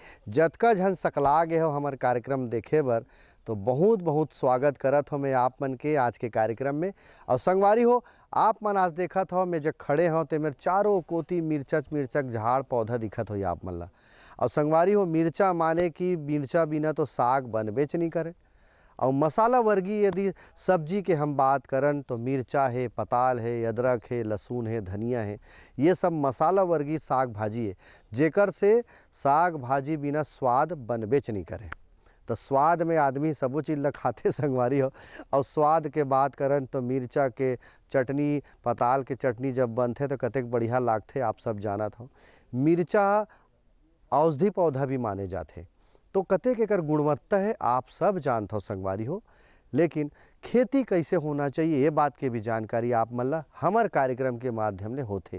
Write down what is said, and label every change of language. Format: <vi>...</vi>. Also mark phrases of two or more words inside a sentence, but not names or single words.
<hne>जतका झन सकला गए हो हमार कार्यक्रम देखे बर, तो बहुत बहुत स्वागत करत हो मैं आप मन के आज के कार्यक्रम में। और संगवारी हो, आप मन आज देखत हो मैं जब खड़े हो तो मेरे चारों कोती मिर्चक झाड़ पौधा दिखत हो आप मन ला। और संगवारी हो, मिर्चा माने कि मिर्चा बिना तो साग बनबेच नहीं करे। और मसाला वर्गीय यदि सब्जी के हम बात करन तो मिर्चा है, पताल है, अदरक है, लहसुन है, धनिया है, ये सब मसाला वर्गीय साग भाजी है, जेकर से साग भाजी बिना स्वाद बनबेच नहीं करे। तो स्वाद में आदमी सबो चीज़ ला खाते संगवारी हो। और स्वाद के बात करन तो मिर्चा के चटनी, पताल के चटनी जब बनथे तो कतेक बढ़िया लागथे आप सब जानत हो। मिर्चा औषधि पौधा भी माने जाते, तो कतेक एकर गुणवत्ता है आप सब जानते हो संगवारी हो। लेकिन खेती कैसे होना चाहिए ये बात के भी जानकारी आप मन ला हमार कार्यक्रम के माध्यम ले होथे।</hne>